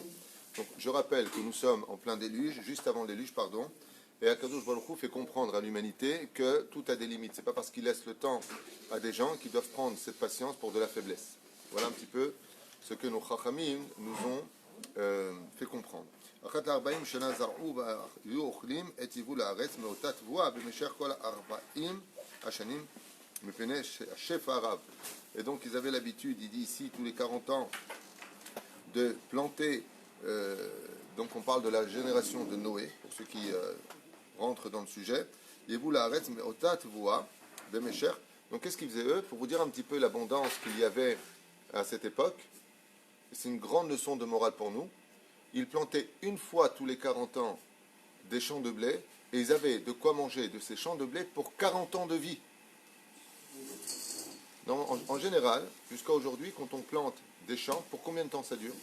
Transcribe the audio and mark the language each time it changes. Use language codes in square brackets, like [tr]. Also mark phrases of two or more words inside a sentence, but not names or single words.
[fr] Donc je rappelle que nous sommes en plein déluge, juste avant le déluge, pardon, et [he] הקדוש ברוך הוא [fr] fait comprendre à l'humanité que tout a des limites. C'est pas parce qu'il laisse le temps à des gens qui doivent prendre cette patience pour de la faiblesse. Voilà un petit peu ce que nos Chachamim nous ont fait comprendre. [he] אחת ל-40 שנה זרעו והיו אוכלים את יבול הארץ מאותה תבואה במשך כל 40 השנים מפני השפע הרב. [fr] Et donc ils avaient l'habitude, il dit ici, tous les 40 ans, de planter, donc on parle de la génération de Noé, pour ceux qui rentrent dans le sujet, [he] יבול הארץ מאותה תבואה במשך. [fr] Donc qu'est-ce qu'ils faisaient eux? Pour vous dire un petit peu l'abondance qu'il y avait à cette époque, c'est une grande leçon de morale pour nous. Ils plantaient une fois tous les 40 ans des champs de blé et ils avaient de quoi manger de ces champs de blé pour 40 ans de vie. Non, en général, jusqu'à aujourd'hui, quand on plante des champs, pour combien de temps ça dure?